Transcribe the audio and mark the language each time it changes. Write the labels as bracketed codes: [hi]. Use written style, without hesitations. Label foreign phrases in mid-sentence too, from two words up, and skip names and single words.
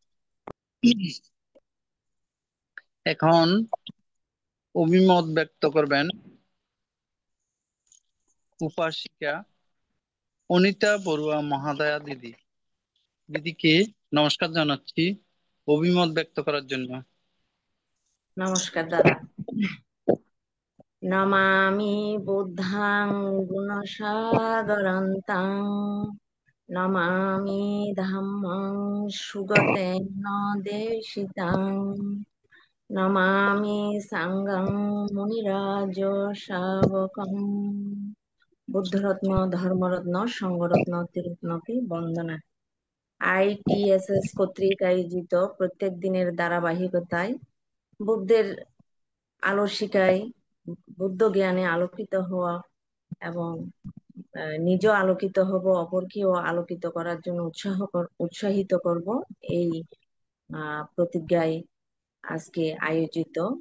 [bn] এখন অভিমত ব্যক্ত করবেন উপাসিকা অনিতা বড়ুয়া মহাদয়া দিদি। দিদিকে নমস্কার জানাচ্ছি অভিমত ব্যক্ত করার জন্য। নমস্কার দাদা। [pi] নমামি বুদ্ধাং গুণসাগরান্তাং নমামি ধাম্মাং সুগতেন দেশিতাং নমামি সাঙ্গং মুনিরাজ শাবকং। [bn] বুদ্ধরত্ন, ধর্মরত্ন, সংঘরত্ন, ত্রিরত্নকে বন্দনা। ITSS কর্তৃক আয়োজিত প্রত্যেক দিনের ধারাবাহিকতায় বুদ্ধের আলো শিখায়, বুদ্ধ জ্ঞানে আলোকিত হওয়া এবং নিজ আলোকিত হব, অপরকেও আলোকিত করার জন্য উৎসাহিত করব, এই প্রতিজ্ঞায় আজকে আয়োজিত